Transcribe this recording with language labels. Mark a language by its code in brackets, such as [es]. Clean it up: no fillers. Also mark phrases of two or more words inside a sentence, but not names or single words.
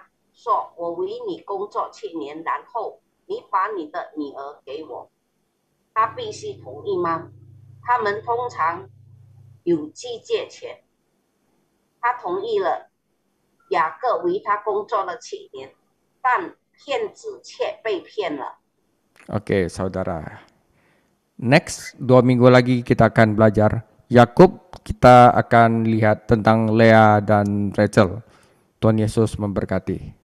[zh] 说我为你工作7年，然后你把你的女儿给我，他必须同意吗？他们通常有拒借权。他同意了，雅各为他工作了7年，但骗子却被骗了。 [id] Oke, saudara. Next, 2 minggu lagi kita akan belajar Yakub. Kita akan lihat tentang Lea dan Rachel. Tuhan Yesus memberkati.